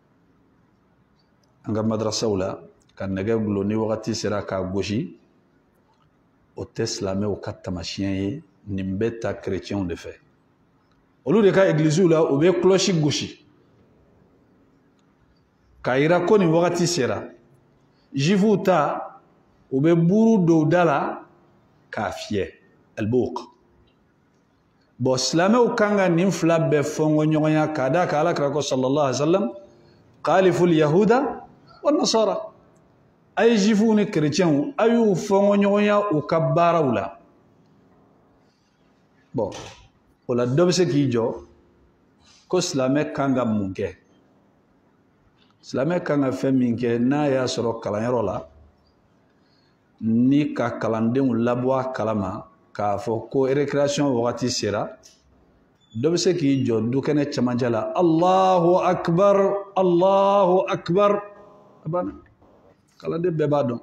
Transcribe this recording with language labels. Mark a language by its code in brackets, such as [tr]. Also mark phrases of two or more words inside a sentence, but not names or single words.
[bm] an ka madrasaw la ka nɛgɛ gulo ni wagati sera k'a gosi o tɛ silamɛw ka tamasiyɛn ye nin bɛ ta chrétiens de fɛ olu de ka églisiw la u bɛ cloche gosi k'a yira ko nin wagati sera juifs ta u bɛ buru don da la k'a fiyɛ albouq bo silamɛw kanga nin fila bɛɛ fɔngɔ ɲɔgɔnya ka da ka alakira ko [ar] صلى الله عليه وسلم خالفوا اليهود والنصارى [bm] ay jifu ni chrétien ayu fɔngɔ ɲɔgɔnya u ka baaraw la bon wala dɔ bɛ se k'i jɔ ko silamɛ kan ka mun kɛ silamɛ kan ka fɛn min kɛ n'a y'a sɔrɔ kalanyɔrɔ la ni ka kalandenw labɔ a kalama k'a fɔ ko récréation wagati sera dɔ bɛ se k'i jɔ dukɛnɛ cɛmancɛ la [ar] الله أكبر الله أكبر [bm] abana kalanden bɛɛ b'a dɔn